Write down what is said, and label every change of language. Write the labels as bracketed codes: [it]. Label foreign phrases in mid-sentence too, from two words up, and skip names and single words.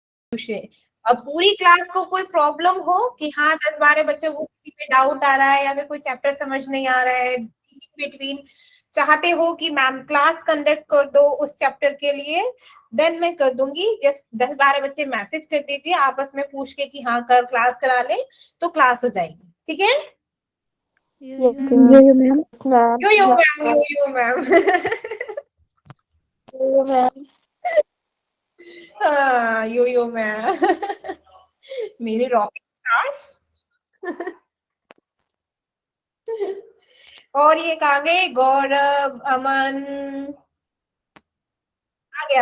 [hi] अब पूरी क्लास को कोई प्रॉब्लम हो कि हाँ 10-12 बच्चों को किसी पे डाउट आ रहा है या फिर कोई चैप्टर समझ नहीं आ रहा है, बिटवीन चाहते हो कि मैम [en] class conduct [hi] कर दो उस चैप्टर के लिए, देन मैं कर दूंगी। जस्ट 10-12 बच्चे मैसेज कर दीजिए आपस में पूछ के कि हाँ कल क्लास करा ले, तो क्लास हो जाएगी। ठीक है? [en] Yo yo ma'am. Yo yo ma'am, yo yo ma'am. Yo ma'am. [hi] हाँ [en] yo yo ma'am. [hi] मेरे [en] rocket stars. [hi] और ये कहाँ गए? गौरव, अमन आ गया।